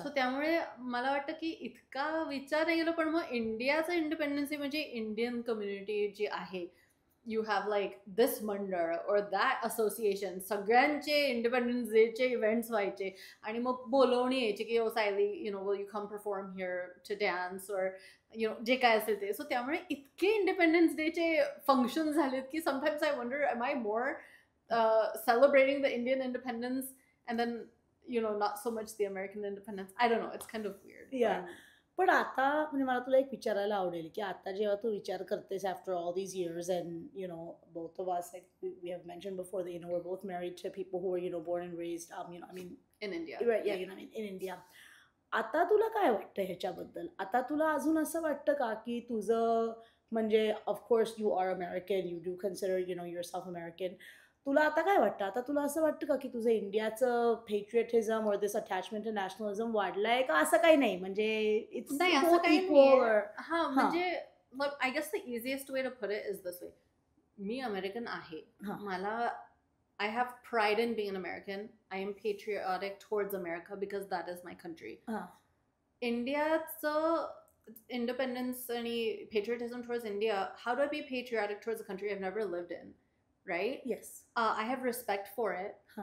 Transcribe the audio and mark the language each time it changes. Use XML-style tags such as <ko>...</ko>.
<mr>So त्यामुळे मला वाटतं की इतका विचार नाही गेलो. पण मग इंडियाचं इंडिपेंडन्स म्हणजे इंडियन कम्युनिटी जी आहे,</mr> <en>you have like this मंडळ or that association,</en> <mr>सगळ्यांचे इंडिपेंडन्स डेचे इव्हेंट्स व्हायचे आणि मग बोलवणी यायची की ओ Sayali</mr> <en>will you come perform here to dance</en> <mr>और जे काय असेल ते.</mr> <en>so</en> <mr>त्यामुळे इतके इंडिपेंडन्स डेचे फंक्शन झालेत</mr> <en>की sometimes I wonder am I more celebrating the Indian independence and then not so much the American independence. I don't know, it's kind of weird. Yeah.</en> <mr>पण आता म्हणजे मला तुला एक विचारायला आवडेल की आता जेव्हा तू विचार करतेस</mr> <en>After all these years, and both of us, like we have mentioned before, that we're both married to people who were born and raised I mean in India. Right, yeah, in India.</en> <mr>आता तुला काय वाटतं ह्याच्याबद्दल? आता तुला अजून असं वाटतं का की तुझं म्हणजे</mr> <en>of course you are American, you do consider yourself American,</en> <mr>तुला आता काय वाटतं? आता तुला असं वाटतं का की तुझं इंडियाचं पेट्रियटिझम और</mr> <en>this attachment to nationalism</en> <mr>वाढलंय का असं काही नाही? म्हणजे</mr> <en>It's both equal. हां, म्हणजे I guess the easiest way to put it is this way.</en> <mr>मी American आहे, मला</mr> <en>I have pride in being an American. I am patriotic towards America because that is my country. Indiaचं independence आणि patriotism towards India, how do I be patriotic towards a country I've never lived in, right? Yes. I have respect for it.</en>